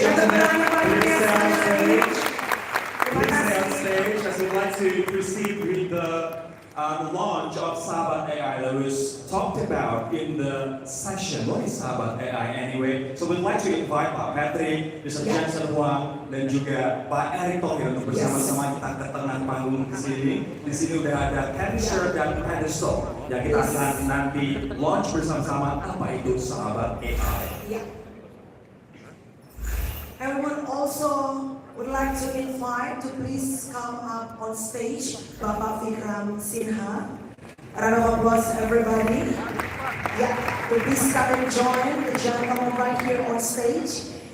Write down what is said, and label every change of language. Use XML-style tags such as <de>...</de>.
<en>gentlemen. them a round of Please stay on stage. applause. Please stay on stage as we'd like to proceed with the launch of Sahabat AI that was talked about in the session. What is Sahabat AI anyway? So we'd like to invite Pak Patrick, Mr.</en> <id>Jensen Huang, dan juga Pak Erick Thohir untuk bersama-sama kita ke tengah panggung ke sini. Di sini udah ada cancer dan pedestal yang kita akan nanti launch bersama-sama. Apa itu Sahabat AI?</id> <en>Yeah. And we would like to invite to please come up on stage Bapak Vikram Sinha. A round of applause everybody. Yeah, to please come and join the gentleman right here on stage.</en>